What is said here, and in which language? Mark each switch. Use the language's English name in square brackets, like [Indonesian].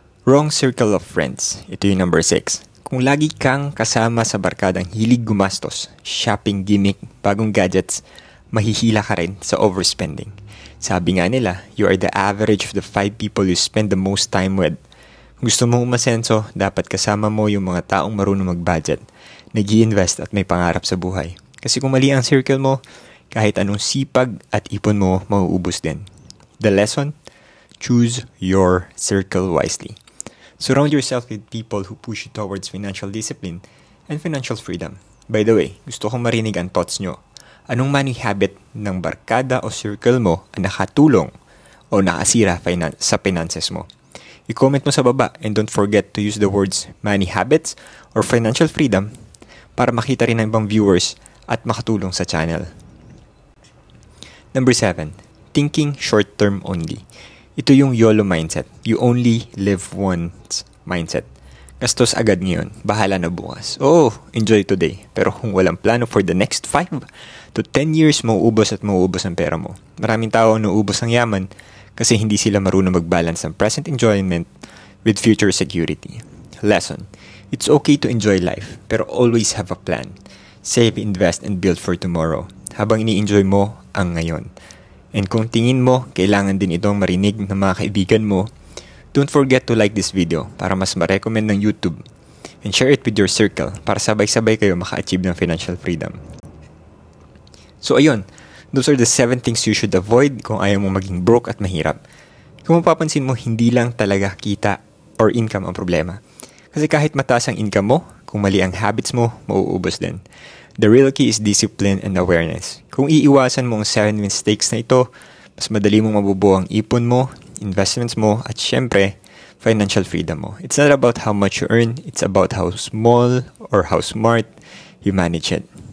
[English] Wrong circle of friends. [Filipino] Ito yung number 6. Kung lagi kang kasama sa barkadang hilig gumastos, shopping gimmick, bagong gadgets, mahihila ka rin sa overspending. Sabi nga nila, [English] you are the average of the 5 people you spend the most time with. [Filipino] Kung gusto mong umasenso, dapat kasama mo yung mga taong marunong mag-budget, nag-i-invest at may pangarap sa buhay. Kasi kung mali ang circle mo, kahit anong sipag at ipon mo, mauubos din. [English] The lesson? Choose your circle wisely. Surround yourself with people who push you towards financial discipline and financial freedom. By the way, [Filipino] gusto kong marinig ang thoughts nyo. Anong money habit ng barkada o circle mo ang nakatulong o nakasira sa finances mo? I-comment mo sa baba [English] and don't forget to use the words money habits or financial freedom [Filipino] para makita rin ng ibang viewers at makatulong sa channel. [English] Number 7. Thinking short-term only. [Filipino] Ito yung YOLO mindset. [English] You only live once mindset. [Filipino] Gastos agad ngayon. Bahala na bukas. Oo, [English] enjoy today. [Filipino] Pero kung walang plano [English] for the next 5 to 10 years, [Filipino] mauubos at mauubos ang pera mo. Maraming tao ang nauubos ang yaman kasi hindi sila marunong mag-balance ng [English] present enjoyment with future security. [Filipino] Lesson. [English] It's okay to enjoy life, pero always have a plan. Save, invest, and build for tomorrow. [Filipino] Habang ini-enjoy mo ang ngayon. And kung tingin mo, kailangan din itong marinig ng mga kaibigan mo, [English] don't forget to like this video [Filipino] para mas ma-recommend ng YouTube [English] and share it with your circle [Filipino] para sabay-sabay kayo maka-achieve ng financial freedom. [English] So ayun, those are the 7 things you should avoid [Filipino] kung ayaw mo maging broke at mahirap. Kung mapapansin mo, hindi lang talaga kita or income ang problema. Kasi kahit mataas ang income mo, kung mali ang habits mo, mauubos din. [English] The real key is discipline and awareness. [Filipino] Kung iiwasan mo ang 7 mistakes na ito, mas madali mong mabubuo ang ipon mo, investments mo, at syempre, financial freedom mo. [English] It's not about how much you earn, it's about how small or how smart you manage it.